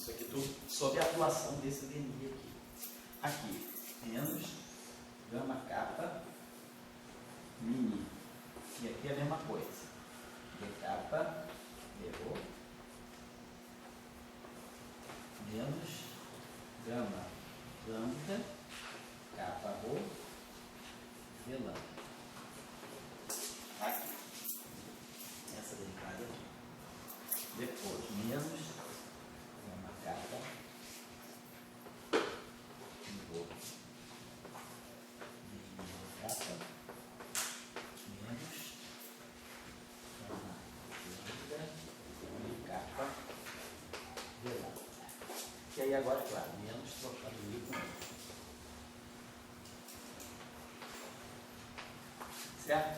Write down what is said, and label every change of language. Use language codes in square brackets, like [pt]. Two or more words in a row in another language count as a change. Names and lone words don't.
[pt] Isso aqui tudo sob a atuação desse dni aqui. Aqui, menos gama k mini. E aqui é a mesma coisa. dk VO menos gama lambda kappa rho v lambda. Aqui. Essa derivada aqui. Depois, menos gama kappa rho kappa menos gama lambda kappa v lambda. E aí agora, claro, menos trocando o i com i. Certo?